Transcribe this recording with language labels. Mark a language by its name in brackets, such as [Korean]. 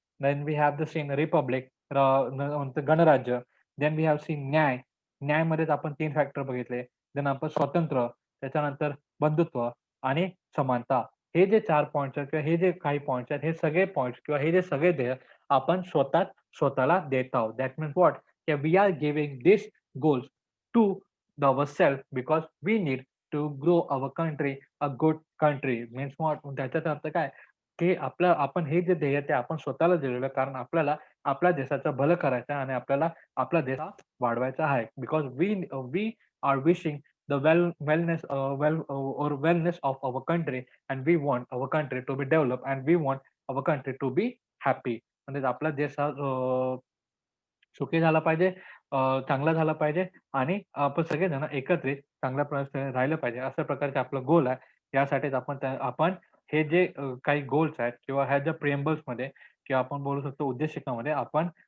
[English] then we have the seen republic [Marathi] नंतर गणराज्य. [English] Then we have seen न्याय. [Marathi] न्यायमध्येच आपण 3 फॅक्टर बघितले. देन आपण स्वातंत्र्य, त्याच्यानंतर बंधुत्व आणि समानता. हे जे 4 पॉइंट्स आहेत किंवा हे जे काही पॉइंट्स आहेत, हे सगळे पॉइंट्स किंवा हे जे सगळे ध्येय आपण स्वतःला देत आहोत. [English] That means what? की we are giving this goals to ourself because we need to grow our country a good country. Means what? [Marathi] त्याचा अर्थ काय? की आपण हे जे ध्येय ते आपण स्वतःला दिलेलं कारण आपल्याला आपल्या देशाचं भलं करायचं आहे आणि आपल्याला आपला देश हा वाढवायचा आहे. [English] Because we are wishing the wellness of our country, and we want our country to be developed, and we want our country to be happy. [Marathi] म्हणजे आपला देश हा सुखी झाला पाहिजे, चांगला झाला पाहिजे आणि आपण सगळेजण एकत्रित चांगल्या प्रकारे राहिलं पाहिजे. अशा प्रकारचे आपलं गोल आहे. यासाठीच आपण हे जे काही गोल्स आहेत किंवा ह्या ज्या प्रिएम्बल्समध्ये किंवा आपण बोलू शकतो उद्देशिकामध्ये आपण